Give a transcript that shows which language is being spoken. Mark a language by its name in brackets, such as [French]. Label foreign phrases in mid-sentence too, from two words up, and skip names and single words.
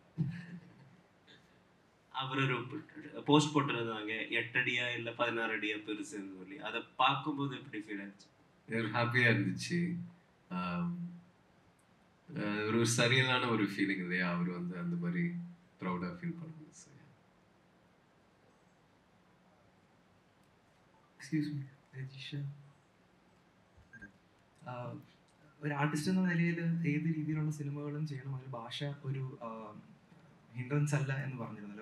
[Tamil] அவர் ஒரு போஸ்ட் போட்டிருந்தாங்க, 8 அடியா இல்லை 16 அடியா பெருசுன்னு சொல்லி. அதை பார்க்கும்போது எப்படி ஃபீல் ஆச்சு? ஹாப்பியாக இருந்துச்சு. ஒரு சரியில்லான ஒரு ஃபீலிங் இல்லையா, அவர் வந்து அந்த மாதிரி ப்ரௌடாக ஃபீல் பண்ணுறது. [English] excuse me [Malayalam] രജിഷ, ഒരു ആർട്ടിസ്റ്റ് എന്ന നിലയിൽ ഏത് രീതിയിലുള്ള സിനിമകളും ചെയ്യണം, അതിൽ ഭാഷ ഒരു ഹിൻഡ്രൻസ് അല്ല എന്ന് പറഞ്ഞിരുന്നല്ലോ.